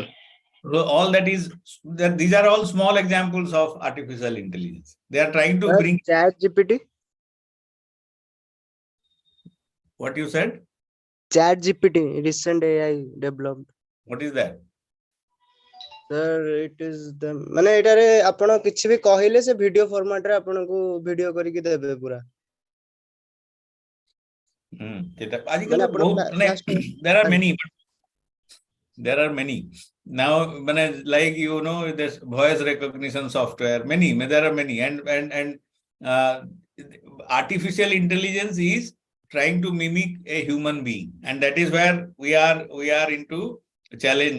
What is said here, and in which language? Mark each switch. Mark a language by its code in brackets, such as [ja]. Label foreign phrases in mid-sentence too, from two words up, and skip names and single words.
[en] So all these are all small examples of artificial intelligence. They are trying to bring ChatGPT. What you said? ChatGPT, recent AI developed. What is that? Sir, it is the [or] ମାନେ ଏଟାରେ ଆପଣ କିଛି ବି କହିଲେ ସେ [en] video format [or] ରେ ଆପଣ କୁ ଭିଡିଓ କରିକି ଦେବେ ପୂରା. [en] There are many. There are many. Now, like this voice recognition software, there are many, and artificial intelligence is trying to mimic a human being, and that is where we are into challenge.